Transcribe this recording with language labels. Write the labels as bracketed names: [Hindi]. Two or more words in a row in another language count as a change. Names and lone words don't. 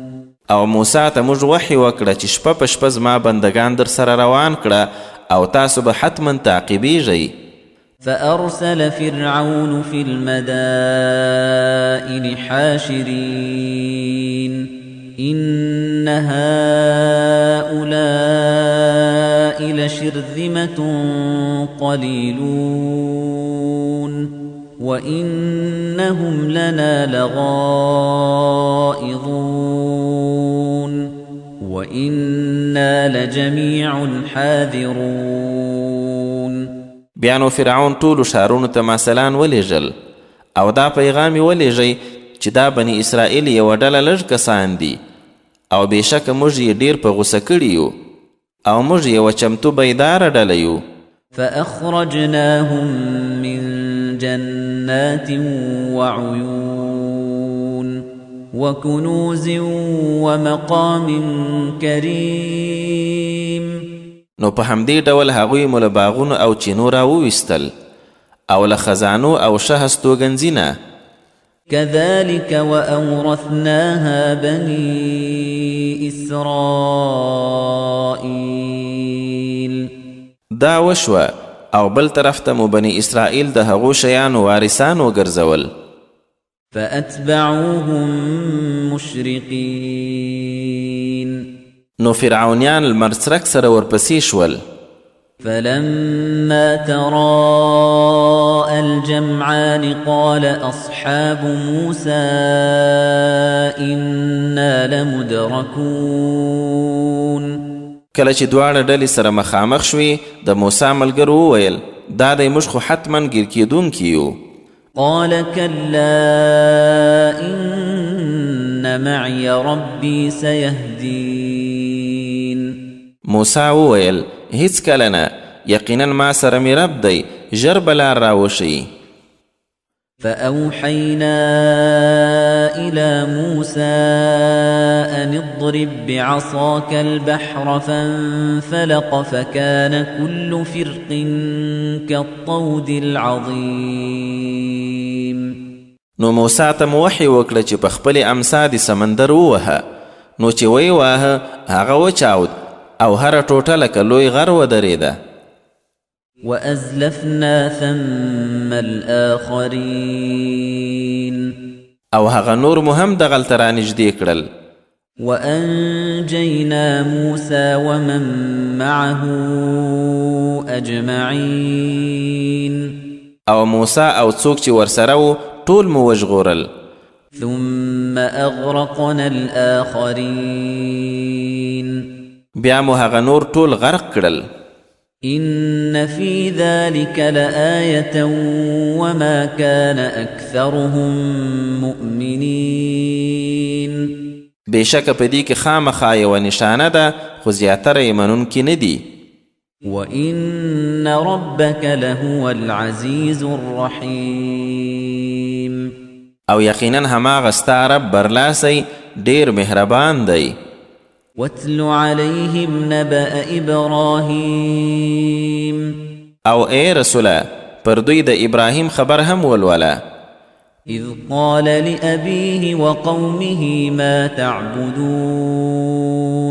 [Pashto] او موسی ته موږ وحی وکړه چې شپه په شپه زما بندگان در سره روان کړه او تاسو به حتما تعقیبیږئ. [Arabic] فأرسل فرعون في المدائن حاشرين إن هؤلاء لشرذمة قليلون وإنهم لنا لغائظون وإنا لجميع حاذرون. [Pashto] بیا نو فرعون ټولو ښارونو ته ماسلان ولیږل او دا پیغام یې ولیږئ چې دا بني اسرائیل یوه ډله لږ کسان دي او بېشکه موږ یې ډېر په غوسه کړي یو او موږ یوه چمتو بیداره ډله یو. [Arabic] فأخرجناهم من جنات وعيون وكنوز ومقام كريم. [Pashto] نو په همدې ډول هغوی مو له باغونو او چینو راوویستل او له خزانو او شه هستوګنځي. [Arabic] كذلك وأورثناها بني إسرائيل. [Pashto] دا وشوه او بل طرف ته مو بني اسرائیل د هغو شیانو وارثان وګرځول. [Arabic] فأتبعوهم مشرقين. [Pashto] نو فرعونیان المرسرک سره ورپسې شول. [Arabic] فلما تراءى الجمعان قال أصحاب موسى إنا لمدركون. [Pashto] کله چې دواړه ډلې سره مخامخ شوې د موسی ملګرو وویل دا دی موږ خو حتما ګیر کېدونکي یو. [Arabic] قال كلا إن معي ربي سيهدين. [Pashto] موسی وویل هیڅ کله نه یقینا ما سره مې رب دی ژر به لار راوښیي. [Arabic] فأوحينا إلى موسى أن اضرب بعصاك البحر فانفلق فكان كل فرق كالطود العظيم. [Pashto] نو موسی ته مو وحی وکړه چې په خپلې امسا د سمندر ووهه نو چې وی واهه هغه وچاود او هر ټوټه لکه لوی غر ودرېده. [Arabic] وأزلفنا ثم الآخرين. [Pashto] او هغه نور مو هم دغلته رانږدې کړل. [Arabic] وأنجينا موسى ومن معه أجمعين. [Pashto] او موسی او څوک چې ورسره و ټول مو وژغورل. [Arabic] ثم أغرقنا الآخرين. [Pashto] بیا مو هغه نور ټول غرق کړل. [Arabic] إن في ذلك لآية وما كان أكثرهم مؤمنين. [Pashto] بېشکه په دې کې خامخا یوه نشانه ده خو زیاتره یې منونکي نه دي. [Arabic] وإن ربك لهو العزيز الرحيم. [Pashto] او یقینا هماغه ستا رب برلاسی ډېر مهربان دی. [Arabic] واتل عليهم نبأ إبراهيم. [Pashto] او اے رسوله پر دوی د ابراهیم خبر هم ولوله. [Arabic] إذ قال لأبيه وقومه ما تعبدون.